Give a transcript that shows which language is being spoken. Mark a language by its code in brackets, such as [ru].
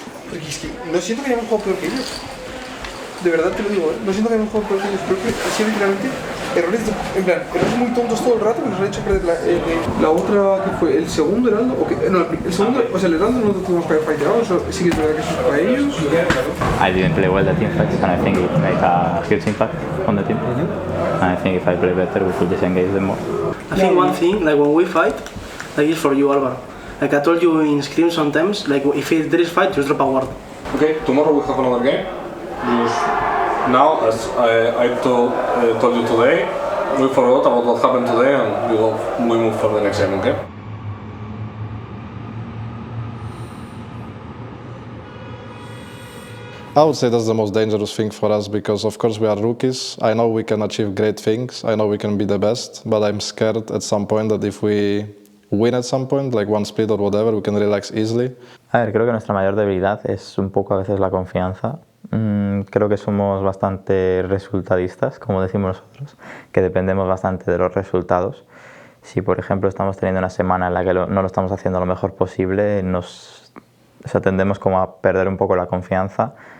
[es] Porque es que no siento que hayamos jugado peor que ellos. De verdad te lo digo, no siento que hayamos jugado peor que ellos. Creo que ha sido literalmente errores, errores muy tontos todo el rato que nos han hecho perder la otra que fue el segundo heraldo. No, el segundo, o sea, el heraldo no lo tuvimos que haber fighteado, eso sí que es verdad que eso es para ellos. [en] I didn't play well the team fights, and I think it made a huge impact on the team. And I think if I play better, we could disengage them more. I think one thing, like when we fight, like it's for you, Álvaro. Like I told you in Scream sometimes, like if there is fight, just drop a word. Okay, tomorrow we have another game. Just now, as I told you today, we forgot about what happened today and we move for the next game, okay? I would say that's the most dangerous thing for us because, of course, we are rookies. I know we can achieve great things. I know we can be the best, but I'm scared at some point that if we win at some point, like one split or whatever, we can relax easily. [es] A ver, creo que nuestra mayor debilidad es un poco a veces la confianza. Creo que somos bastante resultadistas, como decimos nosotros, que dependemos bastante de los resultados. Si, por ejemplo, estamos teniendo una semana en la que no lo estamos haciendo lo mejor posible, tendemos como a perder un poco la confianza.